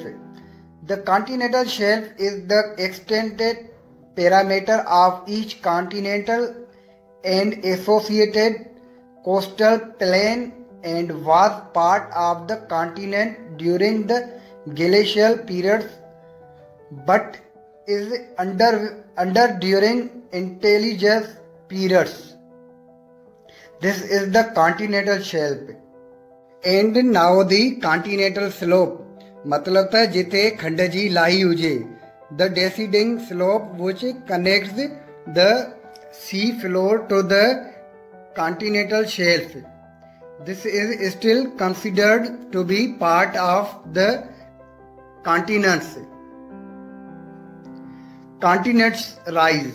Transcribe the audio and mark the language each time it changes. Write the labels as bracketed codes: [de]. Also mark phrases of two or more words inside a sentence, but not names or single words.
[en] The continental shelf is the extended perimeter of each continental and associated coastal plain and was part of the continent during the glacial periods but is under during interglacial periods. This is the continental shelf. And now the continental slope, [sd] मतलब त जिथे खंड जी लाही हुजे, [en] the descending slope which connects the sea floor to the continental shelf. This is still considered to be part of the continents. Continents rise.